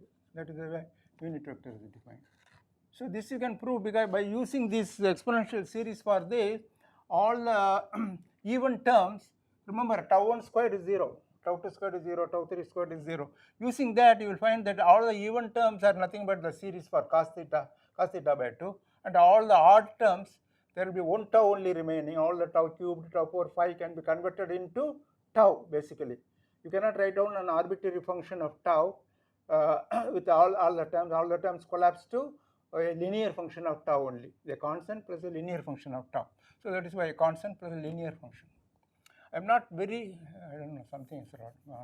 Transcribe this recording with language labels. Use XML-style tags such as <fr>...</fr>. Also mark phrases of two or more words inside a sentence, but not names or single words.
<en>That is the way unit vector is defined. So this you can prove, because by using this exponential series for this, all the even terms, remember tau 1 squared is 0, tau 2 squared is 0, tau 3 squared is 0. Using that, you will find that all the even terms are nothing but the series for cos theta by 2, and all the odd terms, there will be one tau only remaining. All the tau cubed, tau 4, 5 can be converted into tau basically. You cannot write down an arbitrary function of tau with all the terms collapse to a linear function of tau only, the constant plus a linear function of tau. So that is why a constant plus a linear function. I am not very, I don't know, something is wrong.</en>